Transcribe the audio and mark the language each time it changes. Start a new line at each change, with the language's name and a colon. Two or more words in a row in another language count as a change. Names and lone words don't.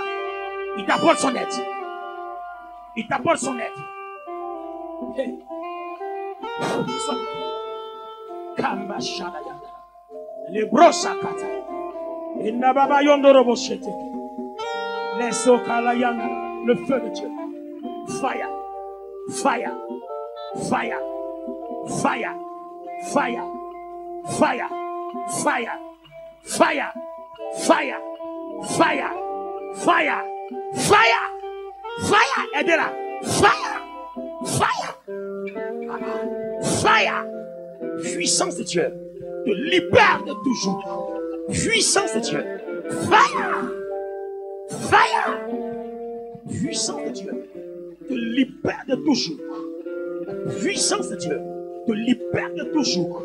French: Il t'apporte son aide. Il t'apporte son aide. Hey. Kamba Shadayanda. Les brosa kata. Inababa yondorobo shete. Les sokalayanda. Le feu de Dieu.
English: Fire. Fire. Fire. Fire. Fire. Fire. Fire. Fire. Fire. Fire. Fire. Fire. Fire. Aidez-la. Fire. Fire. Fire.
French: Puissance de Dieu te libère de toujours. Puissance de Dieu. Fire. Fire. Puissance de Dieu te libère de toujours. La puissance de Dieu te libère de toujours.